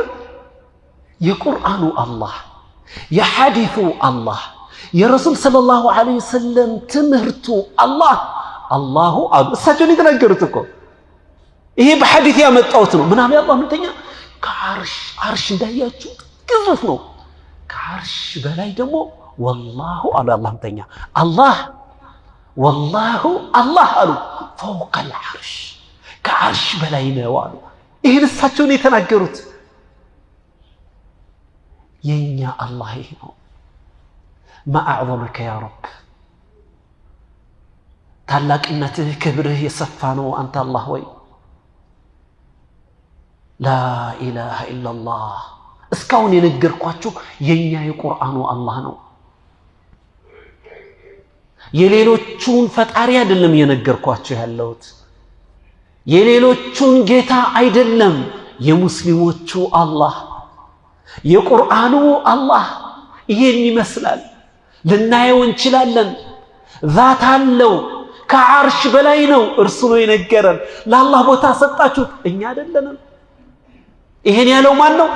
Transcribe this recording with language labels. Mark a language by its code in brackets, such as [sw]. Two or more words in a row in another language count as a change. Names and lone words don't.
[am] የቁርአኑ አላህ፣ የሐዲሱ አላህ፣ የረሱል [ar] صلى الله عليه وسلم [am] ትምህርቱ አላሁ እሳቸውን የተናገሩት እኮ ይሄ በሐዲስ ያመጣሁት ነው። ምናምን ያላህ ምንተኛ ከዓርሽ እንዳያችሁ ግዙፍ ነው። ከዓርሽ በላይ ደግሞ ወላሁ አሉ አላህ ምንተኛ ወላሁ አላህ አሉ [ar] فوق العرش [am] ከዓርሽ በላይ ነው አሉ። ይሄን እሳቸውን የተናገሩት። የኛ አላህ ይሄ ነው። [ar] ما أعظمك يا رب [am] ታላቅነትህ ክብርህ የሰፋ ነው አንተ አላህ ወይ። [ar] لا إله إلا الله [am] እስካሁን የነገርኳችሁ የኛ የቁርአኑ አላህ ነው። የሌሎቹን ፈጣሪ አይደለም የነገርኳችሁ ያለሁት። የሌሎቹን ጌታ አይደለም። የሙስሊሞቹ አላህ የቁርአኑ አላህ ይሄን ይመስላል። ልናየው እንችላለን። ዛት አለው። ከዓርሽ በላይ ነው። እርሱ ነው የነገረን። ለአላህ ቦታ ሰጣችሁት፣ እኛ አይደለንም። ይሄን ያለው ማን ነው?